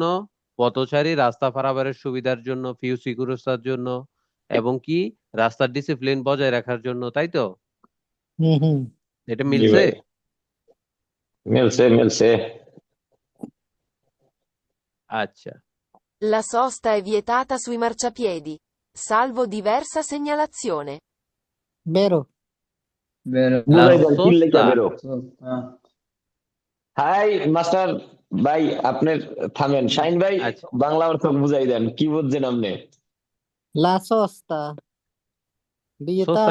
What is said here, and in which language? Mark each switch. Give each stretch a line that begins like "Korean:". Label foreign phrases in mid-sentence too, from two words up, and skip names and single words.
Bangla: পথচারী রাস্তা পারাপারের সুবিধার জন্য, ফিউ সিকিউরিটার জন্য, এবং কি রাস্তার ডিসিপ্লিন বজায় রাখার জন্য, তাই তো? হুম। হুম। এটা জি মিলছে? ভাই, মিলছে মিলছে। আচ্ছা,
Italian: La sosta è vietata sui marciapiedi, salvo diversa segnalazione.
Bangla: বেরো। বেরো। লা বুঝাই দেন কি লেখা সোস্তা, বেরো। হ্যাঁ। হাই মাস্টার ভাই, আপনি থামেন। শাইন ভাই, আচ্ছা, বাংলা অর্থ বুঝাই দেন, কি বুঝছেন আপনি? লা সোস্তা সোস্তা